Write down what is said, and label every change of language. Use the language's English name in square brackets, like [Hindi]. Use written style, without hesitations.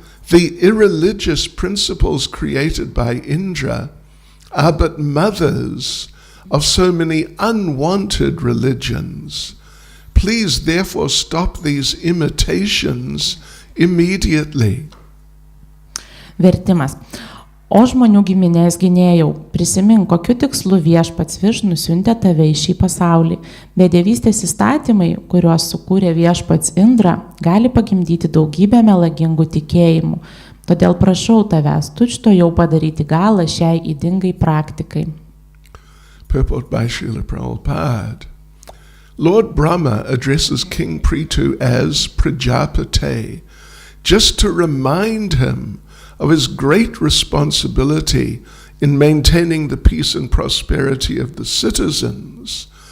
[English] The irreligious principles created by Indra are but mothers of so many unwanted religions. Please therefore stop these imitations immediately. [Lithuanian] Vertimas. O žmonių giminės gynėjau, prisimink, kokiu tikslu viešpats Višnu siuntė tave į šį pasaulį. Bedevystės įstatymai, kuriuos sukūrė viešpats Indra, gali pagimdyti daugybę melagingų tikėjimų. Todėl prašau tavęs, tučtuojau padaryti galą šiai ydingai praktikai. [English] Purport by Srila Prabhupada. Lord Brahma addresses King Prithu as Prajapate, just to remind him of his great responsibility in maintaining the peace and prosperity of the citizens.